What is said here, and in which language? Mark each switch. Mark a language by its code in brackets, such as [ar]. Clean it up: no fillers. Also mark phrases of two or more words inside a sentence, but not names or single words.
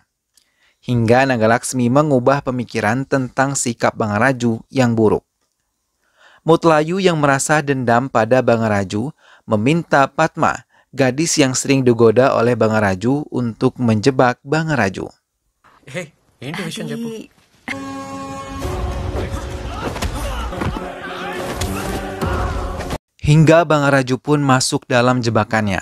[id] Hingga Naga Laksmi mengubah pemikiran tentang sikap Bangaraju yang buruk. Mutlayu yang merasa dendam pada Bangaraju meminta Padma, gadis yang sering digoda oleh Bangaraju, untuk menjebak Bangaraju. [te] ఏంటి విషయం చెప్పు. [id] Hingga Bangaraju pun masuk dalam jebakannya.